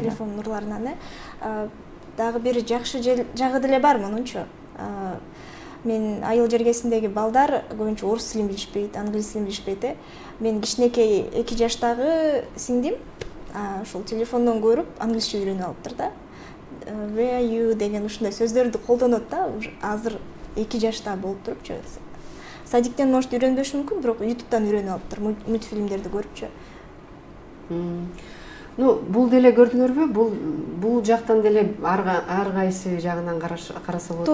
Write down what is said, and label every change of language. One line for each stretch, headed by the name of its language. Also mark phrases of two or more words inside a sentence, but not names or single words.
Kyrgyz: Телефон нурларынан дагы бир жакшы жагы деле бар мунунчу. Мен айыл жергесиндеги балдар көбүнчө орус тилин билишпейт, англис тилин билишпейт. Мен кичинекей 2 жаштагы сиңдим ошол телефондон көрүп англисче үйрөнүп алыптыр да.
English: Where are you
Kyrgyz: деген ушундай сөздөрдү колдонот да. Азыр 2 жашта болуп турупчу. Садиктен может үйрөнбөшү мүмкүн, бирок YouTube'дан үйрөнүп алыптыр, мультфильмдерди көрүпчү. Бул деле көрдүңөрбү? Бул жактан деле ар кайсы жагынан караса болот.